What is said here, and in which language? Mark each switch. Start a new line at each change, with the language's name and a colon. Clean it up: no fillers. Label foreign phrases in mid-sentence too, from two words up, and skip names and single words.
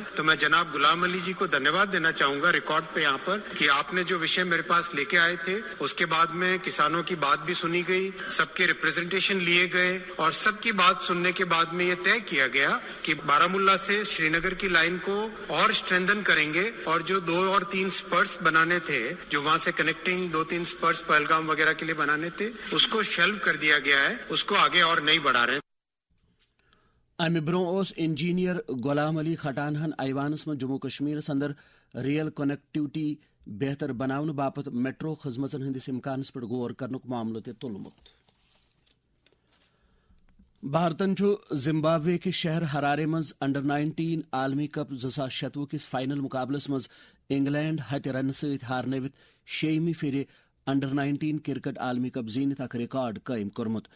Urdu: تو میں جناب غلام علی جی کو دھنیہ واد دینا چاہوں گا ریکارڈ پہ یہاں پر کہ آپ نے جو میرے پاس لے کے آئے تھے، اس کے بعد میں کسانوں کی بات بھی سنی گئی، سب کے ریپرزنٹیشن لیے گئے اور سب کی بات سننے کے بعد میں یہ طے کیا گیا کہ بارامولہ سے شری نگر کی لائن کو اور اسٹرینتھن کریں گے اور جو 2 اور 3 سپرس بنانے تھے، جو وہاں سے کنیکٹنگ 2-3 سپرس پہلگام وغیرہ کے لیے بنانے تھے، اس کو شیلف کر دیا گیا ہے، اس کو آگے اور نہیں بڑھا رہے.
Kashmiri: امہ برونٛہہ اوس انجینئر غلام علی کھٹانہن ایوانس منٛز جموں کشمیرس اندر ریل کنیکٹیوٹی بہتر بناونہٕ باپتھ میٹرو خدمتن ہندس امکانس پٮ۪ٹھ غور کرنُک معاملہٕ تہِ تُلمُت. بھارتن چھُ زمبابوے کِس شہر ہرارے منٛز انڈر-19 عالمی کپ 2026 کِس فائنل مقابلس منٛز انگلینڈ ہتہِ رنہٕ سۭتۍ ہارنٲوِتھ 6مہِ پھِرِ انڈر-19 کرکٹ عالمی کپ زیٖنِتھ اکھ ریکارڈ قٲیِم کوٚرمُت.